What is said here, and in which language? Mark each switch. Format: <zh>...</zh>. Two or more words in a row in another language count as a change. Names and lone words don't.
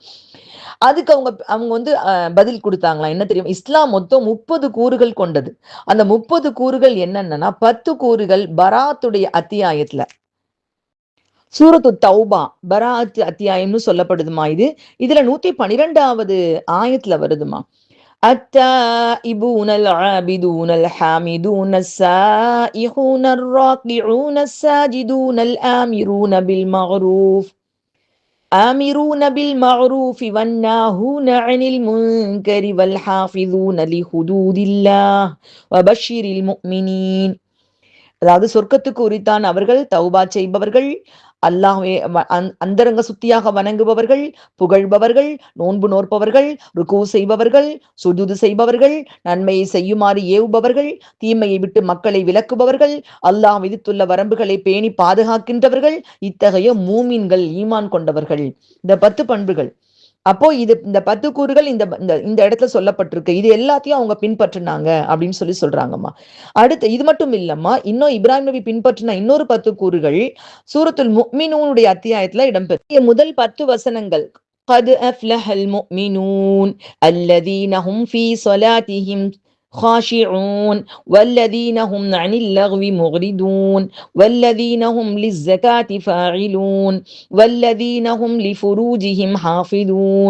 <ta>அதுக்கு அவங்க வந்து பதில் கொடுத்தாங்களாம். என்ன தெரியும், இஸ்லாம் மொத்தம் 30 கூறுகள் கொண்டது. அந்த 30 கூறுகள் என்னன்னா, 10 கூறுகள் பராத்துடைய அத்தியாயத்துல, சூரத்து தௌபா பராத் அத்தியாயம்னு சொல்லப்படுதுமா. இதுல 112வது ஆயத்துல வருதுமா.</ta> <ar>التائبون العابدون الحامدون السائحون الراكعون الساجدون آمرون بالمعروف والناهون عن المنكر والحافظون لحدود الله وبشر المؤمنين.</ar> <ta>அதாவது சொர்க்கத்துக்கு உரித்தான் அவர்கள், தௌபா செய்பவர்கள், அல்லாஹ்வே அந்தரங்க சுத்தியாக வணங்குபவர்கள், புகழ்பவர்கள், நோன்பு நோற்பவர்கள், ருக்கூ செய்பவர்கள், சுஜூது செய்பவர்கள், நன்மையை செய்யுமாறு ஏவுபவர்கள், தீமையை விட்டு மக்களை விலக்குபவர்கள், அல்லாஹ் விதித்துள்ள வரம்புகளை பேணி பாதுகாக்கின்றவர்கள், இத்தகைய மூமின்கள், ஈமான் கொண்டவர்கள். இந்த 10 பண்புகள். அப்போ இந்த 10 கூறுகள் இந்த இடத்துல சொல்லப்பட்டிருக்கு. இது எல்லாத்தையும் அவங்க பின்பற்றினாங்க அப்படின்னு சொல்றாங்கம்மா. அடுத்து இது மட்டும் இல்லம்மா, இன்னும் இப்ராஹிம் நபி பின்பற்றின இன்னொரு 10 கூறுகள் சூரத்துல் முஃமினூனுடைய அத்தியாயத்துல இடம்பெற்று முதல் 10 வசனங்கள்.</ta> <ar>قد أفلح المؤمنون الذين هم في صلاتهم خاشعون والذين هم عن اللغو معرضون والذين هم للزكاة فاعلون والذين هم لفروجهم حافظون</ar>